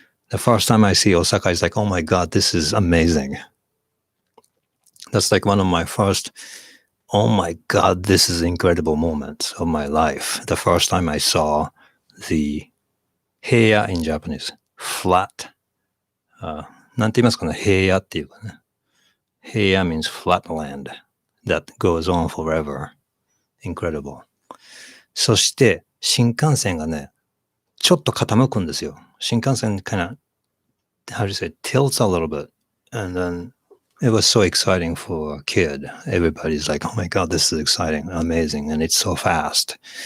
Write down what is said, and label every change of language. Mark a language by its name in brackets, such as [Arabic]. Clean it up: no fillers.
[English] The first time I see Osaka, it's like, oh my God, this is amazing. That's like one of my first, oh my God, this is incredible moments of my life. The first time I saw the heiya in Japanese, flat [Japanese] なんて言いますかね、平野っていうかね。 [English] 平野 means flat land that goes on forever. Incredible. [Japanese] そして、新幹線がね、ちょっと傾くんですよ。 [English] 新幹線 kind of, how do you say, tilts a little bit. And then it was so exciting for a kid. Everybody's like, oh my god, this is exciting, amazing, and it's so fast.